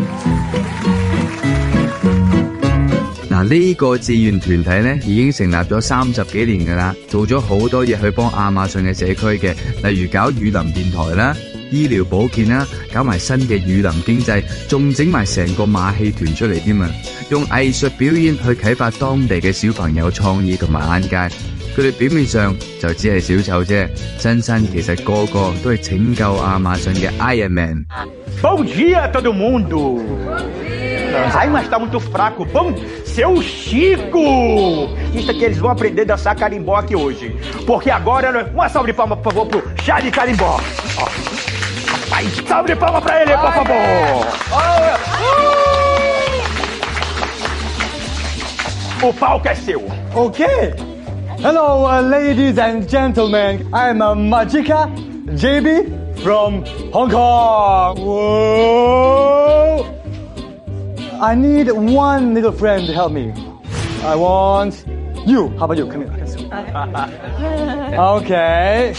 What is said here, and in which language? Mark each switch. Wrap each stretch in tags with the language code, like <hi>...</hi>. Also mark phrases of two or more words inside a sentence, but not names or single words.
<yue>嗱，呢個志願團體咧已經成立咗30幾年㗎啦，做咗好多嘢去幫亞馬遜嘅社區嘅，例如搞雨林電台啦、醫療保健啦，搞埋新嘅雨林經濟，仲整埋成個馬戲團出嚟添啊！用藝術表演去啟發當地嘅小朋友創意同埋眼界。佢哋表面上就只係小丑啫，真身其實個個都係拯救亞馬遜嘅 Iron Man。</yue> <pt>Bom dia, todo mundo! Ai, mas tá muito fraco. Bom, seu Chico! Isso aqui eles vão aprender a dançar carimbó aqui hoje. Porque agora, uma salva de palmas, por favor, pro Charlie Carimbó. Ó. Vai, salve de palmas pra ele, por favor! O palco é seu.</pt> <en>Okay. Hello, ladies and gentlemen. I'm Majika JB from Hong Kong. Whoa! I need one little friend to help me. I want you. How about you? Come here. Okay.</en>